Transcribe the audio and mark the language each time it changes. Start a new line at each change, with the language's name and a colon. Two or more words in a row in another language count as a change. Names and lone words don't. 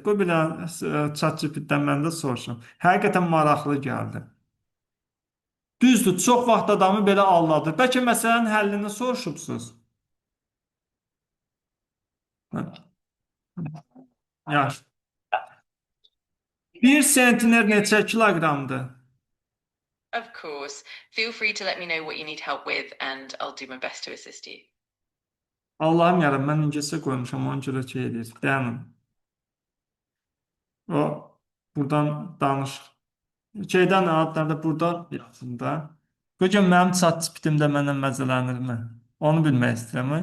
Azerbaijani: Qoy bir dənə ChatGPT-dən mən də soruşum. Həqiqətən maraqlı gəldi. Düzdür, çox vaxt adamı belə aldadır. Bəlkə məsələnin həllini soruşubsuz. Yaxşı. 1 sentner neçə kiloqramdır?
English: Of course. Feel free to let me know what you need help with, and I'll do my best to assist you.
Azerbaijani: Allahım yarabbim, mən ingiliscə qoymuşam, ona görə şey edir. Dayanın. O, buradan danış. Şeydən adlarda burada yazın da. Bugün mənim chat-GPT-də məndən məzələnirmi? Onu bilmək istəyirəm.